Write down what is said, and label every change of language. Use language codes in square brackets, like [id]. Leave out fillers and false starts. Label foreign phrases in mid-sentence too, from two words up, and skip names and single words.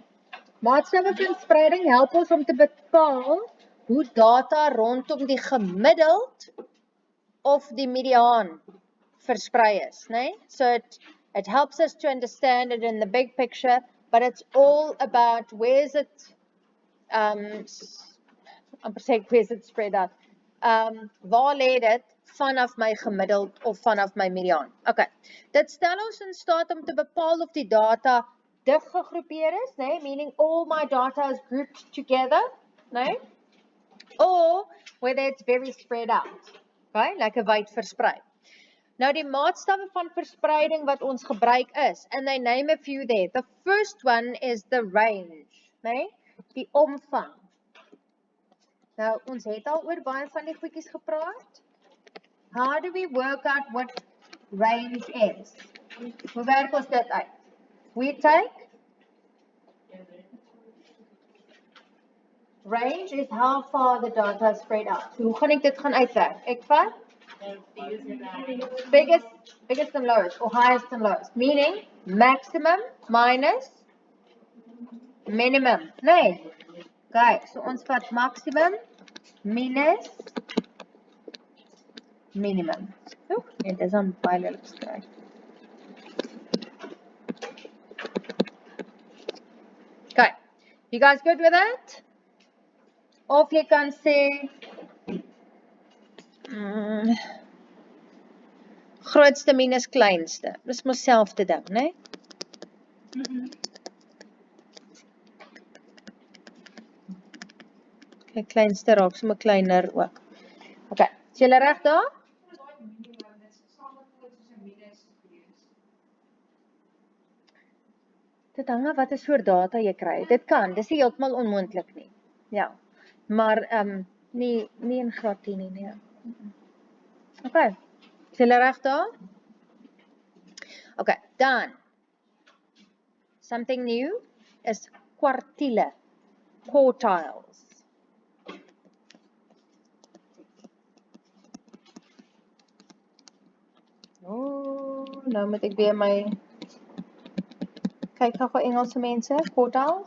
[af] Maatstawwe van spreiding help ons om te bepaal hoe data rondom die gemiddeld of die mediaan versprei is, nee? [en] So it helps us to understand it in the big picture, but it's all about where's it spread out. [af] Waar lê dit vanaf my gemiddeld of vanaf my mediaan? Okay. Dit stel ons in staat om te bepaal of die data dig gegroepeer is, nee? [en] Meaning all my data is grouped together, nee? Or whether it's very spread out, okay? [af] Like 'n wyd versprei. Nou die maatstawwe van verspreiding wat ons gebruik is, [en] and they name a few there. The first one is the range, nee? [af] Die omvang. Nou ons het al oor baie van die goedjies gepraat. [en] How do we work out what range is? [af] Hoe werk ons dit uit? [en] We take range is how far the data is spread out. [af] So hoe gaan ek dit gaan uitwerk? Ek vat [en] biggest and lowest, or highest and lowest, meaning maximum minus minimum, nee? [af] Okay, so ons vat [en] maximum minus minimum. [af] Oh, dit is aan baie lelik geskryf. [en] Okay, you guys good with that? [af] Of jy kan sê grootste minus kleinste. Dis mos selfde ding, né? Okay, kleinste raak sommer kleiner ook. Okay, is julle reg daar? Dit hang af wat 'n soort data jy kry. Dit kan, dis nie heeltemal onmoontlik nie. Ja. Maar nie in graad 10 nie, nee. Okay. Is julle reg daar? Okay, dan. [en] Something new is kwartiele, quartiles. [af] Oh, nou moet ek weer my kyk gou Engelse mense, quartiles.